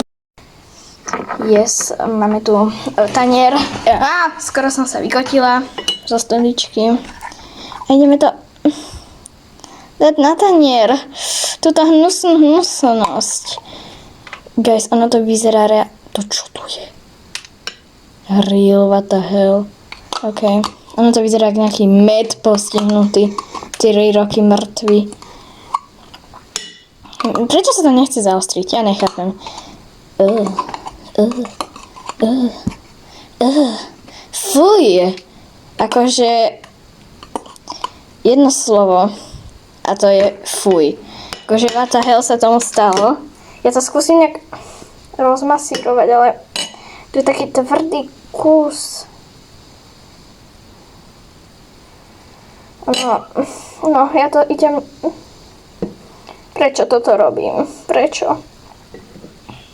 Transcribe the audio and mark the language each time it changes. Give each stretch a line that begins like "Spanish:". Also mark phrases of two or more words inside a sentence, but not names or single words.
Slovak: Yes, máme tu tanier. Skoro som sa vykotila zo stoličky. A ideme to dať na tanier. Túto hnusnosť. Guys, ono to vyzerá To čo tu je?
English: Real, what the hell.
Slovak: OK. Ono to vyzerá ako nejaký med postihnutý. 4 roky mŕtvy. Prečo sa to nechce zaostriť? Ja nechápem. Fuj. Akože jedno slovo a to je fuj. Akože
English: what the hell
Slovak: sa tomu stalo. Ja to skúsim nejak rozmasírovať, ale to je taký tvrdý kus. No, ja to idem... Prečo toto robím? Prečo?